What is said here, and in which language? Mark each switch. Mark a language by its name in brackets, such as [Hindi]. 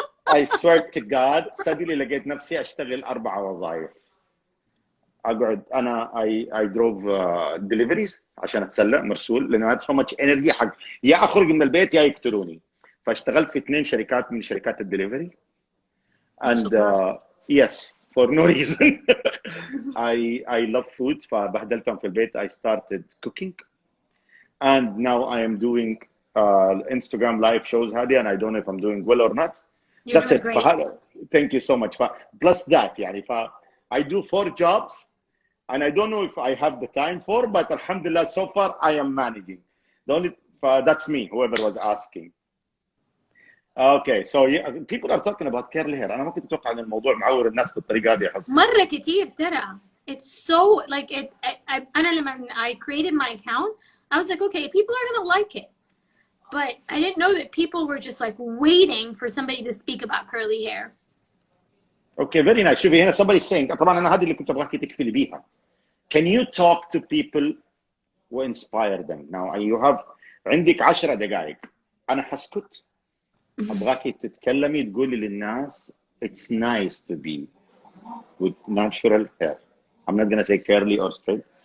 [English] I swear to God [Arabic] سدلي لقيت نفسي أشتغل 4 وظائف. أقعد أنا [English] I drove deliveries [Arabic] عشان أتسلى مرسول لأنه [English] I had so much energy [Arabic] حق يا أخرج من البيت يا يقتلوني. فاشتغلت في 2 شركات من شركات الدليفري. [English] And yes for no reason. I love food [Arabic] فبهدلتهم في البيت. [English] I started cooking and now I am doing Instagram live shows, Hadi, and I don't know if I'm doing well or not. You're That's doing it. great. Thank you so much. Plus that, يعني, I do 4 jobs, and I don't know if I have the time for, but alhamdulillah, so far I am managing. The only that's me, whoever was asking. Okay, so yeah, people are talking about curly hair. [Arabic] أنا ما كنت أتوقع إن الموضوع معور الناس بالطريقة دي حسن. مرة كتير ترى. [English] It's so like it. [Arabic] أنا لما [English] I created my account, I was like, okay, people are gonna like it, but I didn't know that people were just like waiting for somebody to speak about curly hair. Okay, very nice. [Arabic] شوفي هنا [English] somebody saying [Arabic] طبعا أنا هذه اللي كنت أبغاك تكفلي بيها. [English] Can you talk to people who inspire them? Now you have [Arabic] عندك 10 دقائق. أنا حسكت. أبغاك تتكلمي تقولي للناس [English] it's nice to be with natural hair. I'm not gonna say curly or straight.